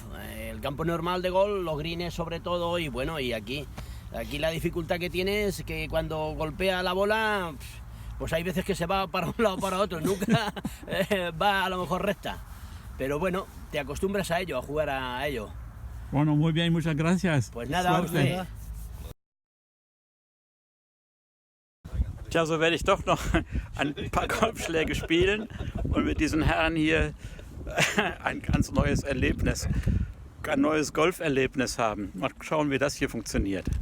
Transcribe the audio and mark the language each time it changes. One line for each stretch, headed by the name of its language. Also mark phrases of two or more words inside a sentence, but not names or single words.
Spanish: El campo normal de golf, los greens sobre todo, y bueno, y aquí la dificultad que tiene es que cuando golpea la bola, pues hay veces que se va para un lado o para otro, nunca va a lo mejor recta. Pero bueno, te acostumbras a ello, a jugar a ello. Bueno, muy bien, muchas gracias. Pues nada, Suerte.
German: Tja, so werde ich doch noch ein paar Golfschläge spielen und mit diesen Herren hier ein ganz neues Erlebnis, ein neues Golferlebnis haben. Mal schauen, wie das hier funktioniert.